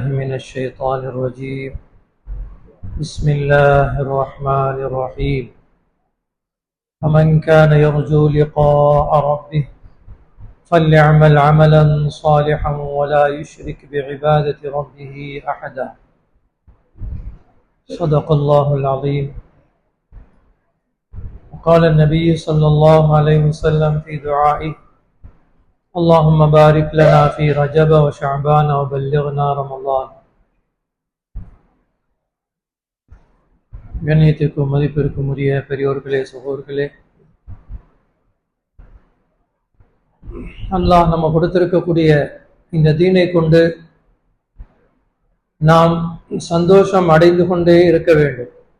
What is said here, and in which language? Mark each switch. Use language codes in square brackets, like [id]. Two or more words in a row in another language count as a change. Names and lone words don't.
[ar] من الشيطان الرجيم بسم الله الرحمن الرحيم فمن كان يرجو لقاء ربه فليعمل عملا صالحا ولا يشرك بعبادة ربه أحدا صدق الله العظيم. وقال النبي صلى الله عليه وسلم في دعائه اللهم بارك لنا في رجب وشعبان وبلغنا رمضان. [ta] கண்ணியத்திற்கும் மதிப்பிற்கும் உரிய பெரியோர்களே, சகோதரர்களே, அல்லாஹ் நம்ம கொடுத்திருக்கக்கூடிய இந்த தீனை கொண்டு நாம் சந்தோஷம் அடைந்து கொண்டே இருக்க வேண்டும்.